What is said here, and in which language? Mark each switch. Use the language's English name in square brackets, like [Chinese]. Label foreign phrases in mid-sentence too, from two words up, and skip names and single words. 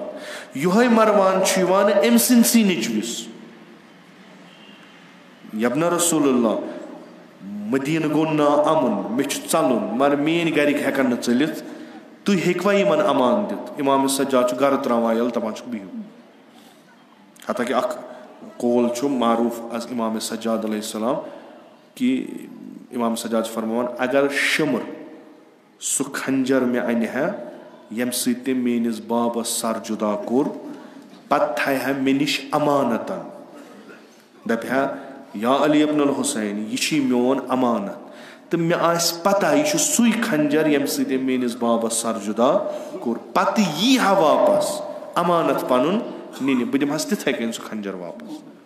[Kashmiri] یِہوے مروان چھُ یِوان أمۍ سٕنٛدسٕے نیٚچوِس, یبنہ رسول اللہ مدیٖنہٕ گوٚو نا امُن, مےٚ چھُ ژلُن مگر میٲنۍ گرِکۍ ہٮ۪کن نہٕ ژٔلِتھ, تُہۍ ہیٚکوا یِمن امان دِتھ؟ امام سجاد چھُ گرٕ تراوان ییٚلہِ دپان چھُکھ بِہِو. حتاکہِ اکھ قول چھُ معروٗف از امام سجاد [Arabic] علیہ السلام [Kashmiri] کہِ امام سجاد چھُ فرماوان اگر شِمر سُہ کھنجر مےٚ انہِ ہا ییٚمہِ سۭتۍ تٔمۍ میٲنِس بابس سر جُدا کوٚر, پتہٕ تھایہِ ہا مےٚ نِش امانتن, دپہِ ہا یا علی ابن الحسین یہِ چھُے میون امانت, تہٕ مےٚ آسہِ پتہ یہِ چھُ سُے کھنجر ییٚمہِ سۭتۍ أمۍ میٲنِس بابس سر جُدا کوٚر, پتہٕ یی ہا واپس امانت پنُن نِنہِ, بہٕ دِمہس تِتھے کٔنۍ سُہ کھنجر واپس.